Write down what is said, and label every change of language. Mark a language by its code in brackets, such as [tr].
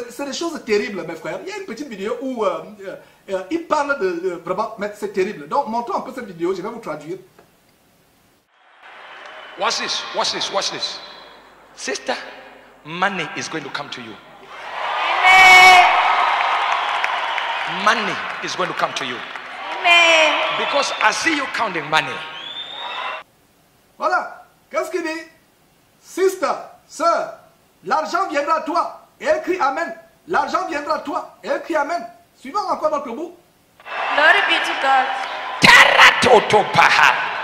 [fr] C'est des choses terribles, mes frères. Il y a une petite vidéo où il parle de vraiment, mais c'est terrible. Donc, montrons un peu cette vidéo, je vais vous traduire. [en] Watch this, watch this, watch this. Sister, money is going to come to you. Amen. Money is going to come to you. Amen. Because I see you counting money. [fr] Voilà. Qu'est-ce qu'il dit? Sister, sœur, l'argent viendra à toi. Et elle crie Amen. L'argent viendra à toi. Et elle crie Amen. Suivons encore notre bout. [en] Glory be to God. Teratotopaha.